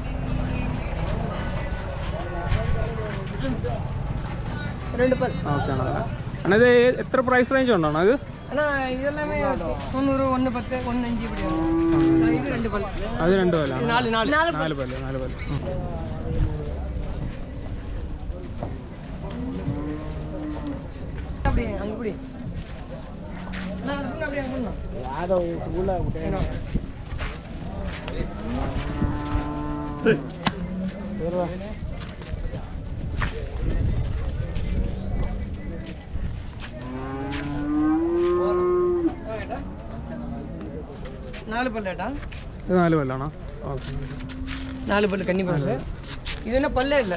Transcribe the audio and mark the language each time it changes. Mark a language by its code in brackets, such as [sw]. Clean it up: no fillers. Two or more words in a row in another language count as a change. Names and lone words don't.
[ml] ഓക്കെ ആണോ? എന്നാൽ ഇത് എത്ര [en] price range [ml] ഉണ്ടോ അത്? ഇതെല്ലാമേ 90 110 1.5 പിടിയാണ്. ഇത് 2 പല്ല്. അത് 2 പല്ല്. 4 പല്ല്. 4 പല്ല്. [ta] அப்படியே அங்க புடி. நான் அதுக்கு அப்படியே பண்ணனும். யாதோ உள்ள விட்டேன். ஏறவா. [ml] നാല് പല്ലേട്ടാ? 4 പല്ലാണോ? ഓക്കെ. 4 പല്ല് കന്നി പശു. ഇതിന് പല്ലേ ഇല്ല.